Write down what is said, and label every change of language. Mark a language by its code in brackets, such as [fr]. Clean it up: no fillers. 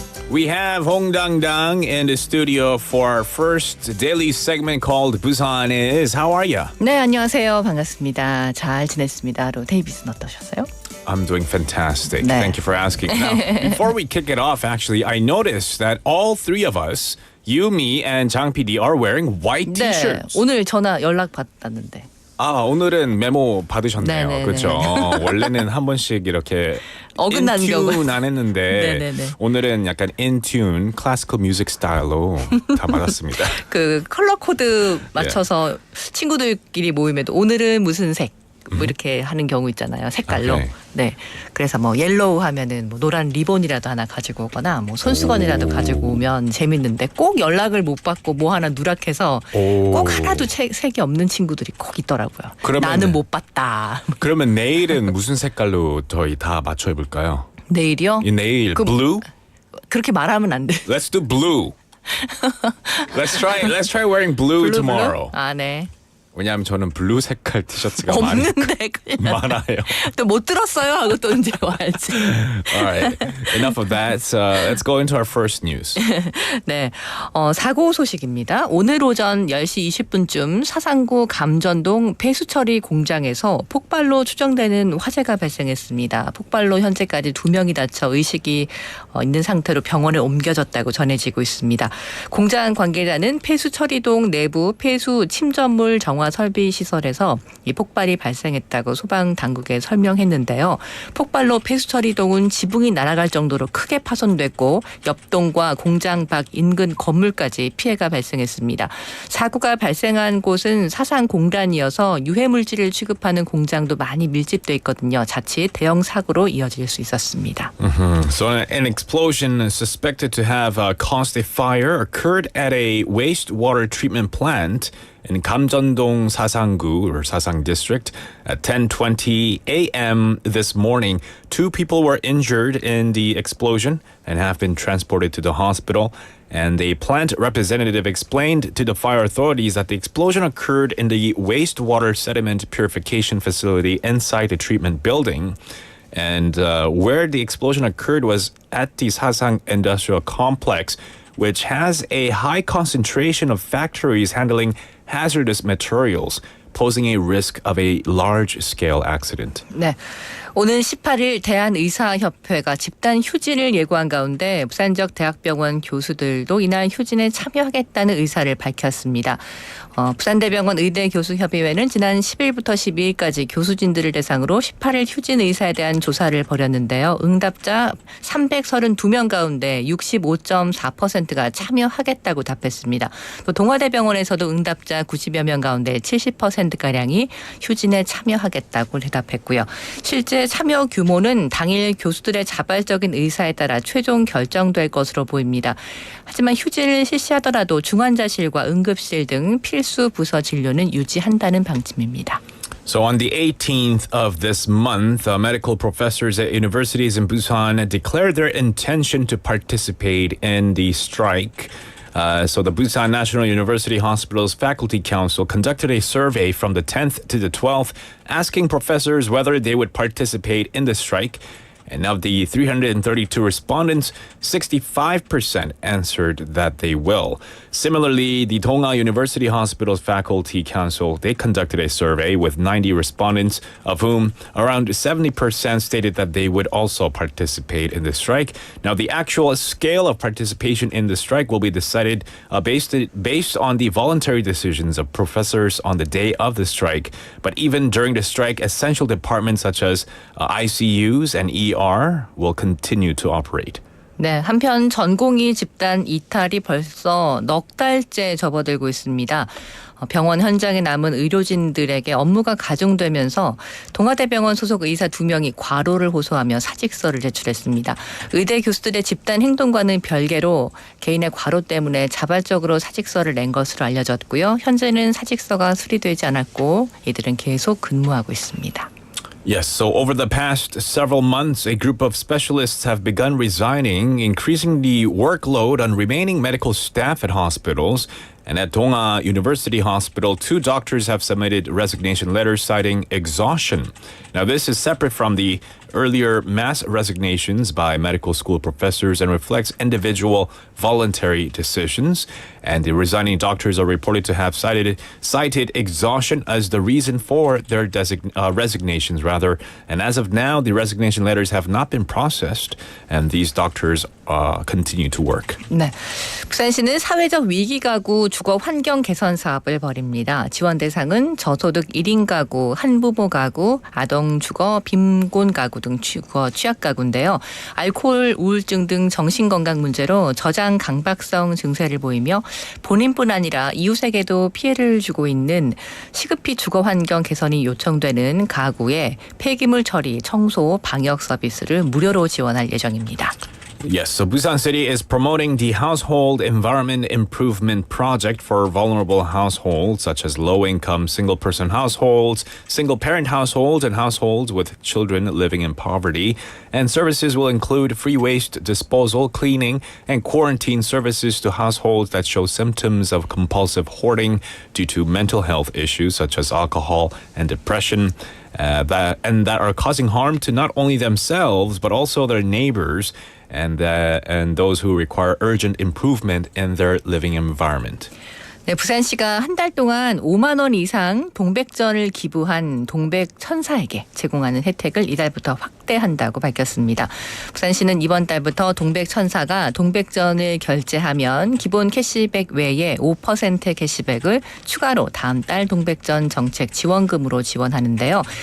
[en] We have Hong Dang in the studio for our first daily segment called Busan Is. How are you? [ko] 네, 안녕하세요. 반갑습니다. 잘 지냈습니다로 데이빗은 어떠셨어요? [en] I'm doing fantastic. [ko] 네. [en] Thank you for asking. Now, before we kick it off, actually, I noticed that all three of us, you, me, and Jang PD are wearing white [ko] 네, [en] t-shirts. [ko] 오늘 전화 연락 받았는데. 아, 오늘은 메모 받으셨네요. 네네네. 그렇죠. 원래는 한 번씩 이렇게 어긋난 [en] in tune [ko] 경우. 안 했는데 네네네. 오늘은 약간 [en] in tune, [ko] 클래시컬 뮤직 스타일로 다 받았습니다. 그 컬러 코드 맞춰서 친구들끼리 모임에도 오늘은 무슨 색? 뭐 이렇게 하는 경우 있잖아요. 색깔로. 오케이. 네. 그래서 뭐 옐로우 하면은 뭐 노란 리본이라도 하나 가지고 오거나 뭐 손수건이라도 가지고 오면 재밌는데 꼭 연락을 못 받고 뭐 하나 누락해서 꼭 하나도 색이 없는 친구들이 꼭 있더라고요. 그러면은- 나는 못 봤다. 그러면 내일은 무슨 색깔로 저희 다 맞춰 입을까요? 내일이요? 이 내일 그- [en] blue? [ko] 그렇게 말하면 안 돼. [en] Let's do blue. Let's try wearing blue tomorrow. [ko] 아, 네. 왜냐하면 저는 블루 색깔 티셔츠가 없는데 그냥 많아요. 또 못 들었어요 하고 또 이제 와야지. [en] Alright, enough of that. Let's go into our first news. [ko] 네, 사고 소식입니다. 오늘 오전 10시 20분쯤 사상구 감전동 폐수처리 공장에서 폭발로 추정되는 화재가 발생했습니다. 폭발로 현재까지 2명이 다쳐 의식이 있는 상태로 병원에 옮겨졌다고 전해지고 있습니다. 공장 관계자는 폐수처리동 내부 폐수 침전물 정화 설비 시설에서 이 폭발이 발생했다고 소방 당국에 설명했는데요. 폭발로 폐수처리동은 지붕이 날아갈 정도로 크게 파손됐고 옆동과 공장 밖 인근 건물까지 피해가 발생했습니다. 사고가 발생한 곳은 사상 공단이어서 유해물질을 취급하는 공장도 많이 밀집돼 있거든요. 자칫 대형 사고로 이어질 수 있었습니다. [en] So an explosion suspected to have caused a fire occurred at a wastewater treatment plant in Kamjeondong Sasangu or Sasang district at 10:20 a.m. this morning. 2 people were injured in the explosion and have been transported to the hospital. And a plant representative explained to the fire authorities that the explosion occurred in the wastewater sediment purification facility inside the treatment building. And where the explosion occurred was at the Sasang Industrial Complex, which has a high concentration of factories handling hazardous materials, posing a risk of a large-scale accident. [ko] 네. 오는 18일 대한의사협회가 집단 휴진을 예고한 가운데 부산 지역 대학병원 교수들도 이날 휴진에 참여하겠다는 의사를 밝혔습니다. 부산대병원 의대교수협의회는 지난 10일부터 12일까지 교수진들을 대상으로 18일 휴진 의사에 대한 조사를 벌였는데요. 응답자 332명 가운데 65.4%가 참여하겠다고 답했습니다. 또 동아대병원에서도 응답자 90여 명 가운데 70%가량이 휴진에 참여하겠다고 대답했고요. 실제 참여 규모는 당일 교수들의 자발적인 의사에 따라 최종 결정될 것으로 보입니다. 하지만 휴진을 실시하더라도 중환자실과 응급실 등 필수 부서 진료는 유지한다는 방침입니다. [en] So on the 18th of this month, medical professors at universities in Busan declared their intention to participate in the strike. So the Busan National University Hospital's Faculty Council conducted a survey from the 10th to the 12th, asking professors whether they would participate in the strike. And of the 332 respondents, 65% answered that they will. Similarly, the Donga University Hospital's Faculty Council, they conducted a survey with 90 respondents, of whom around 70% stated that they would also participate in the strike. Now, the actual scale of participation in the strike will be decided based on the voluntary decisions of professors on the day of the strike. But even during the strike, essential departments such as ICUs and ER will continue to operate. [ko] 네, 한편 전공의 집단 이탈이 벌써 넉 달째 접어들고 있습니다. 병원 현장에 남은 의료진들에게 업무가 가중되면서 동아대병원 소속 의사 2명이 과로를 호소하며 사직서를 제출했습니다. 의대 교수들의 집단 행동과는 별개로 개인의 과로 때문에 자발적으로 사직서를 낸 것으로 알려졌고요. 현재는 사직서가 수리되지 않았고 이들은 계속 근무하고 있습니다. [en] Yes, so over the past several months, a group of specialists have begun resigning, increasing the workload on remaining medical staff at hospitals. And at Donga University Hospital, 2 doctors have submitted resignation letters citing exhaustion. Now, this is separate from the earlier mass resignations by medical school professors and reflects individual voluntary decisions. And the resigning doctors are reported to have cited exhaustion as the reason for their resignations, rather. And as of now, the resignation letters have not been processed, and these doctors continue to work. [ko] 네, 부산시는 사회적 위기 가구 주거 환경 개선 사업을 벌입니다. 지원 대상은 저소득 1인 가구, 한부모 가구, 아동 주거, 빈곤 가구 등 주거 취약 가구인데요. 알코올, 우울증 등 정신건강 문제로 저장 강박성 증세를 보이며 본인뿐 아니라 이웃에게도 피해를 주고 있는 시급히 주거 환경 개선이 요청되는 가구에 폐기물 처리, 청소, 방역 서비스를 무료로 지원할 예정입니다. [en] Yes, so Busan City is promoting the Household Environment Improvement Project for vulnerable households, such as low-income single-person households, single-parent households, and households with children living in poverty. And services will include free waste disposal, cleaning, and quarantine services to households that show symptoms of compulsive hoarding due to mental health issues such as alcohol and depression. That are causing harm to not only themselves but also their neighbors and those who require urgent improvement in their living environment. [ko] 네, 부산시가 한 달 동안 5만 원 이상 동백전을 기부한 동백천사에게 제공하는 혜택을 이달부터 확대한다고 밝혔습니다. 부산시는 이번 달부터 동백천사가 동백전을 결제하면 기본 캐시백 외에 5% 캐시백을 추가로 다음 달 동백전 정책 지원금으로 지원하는데요.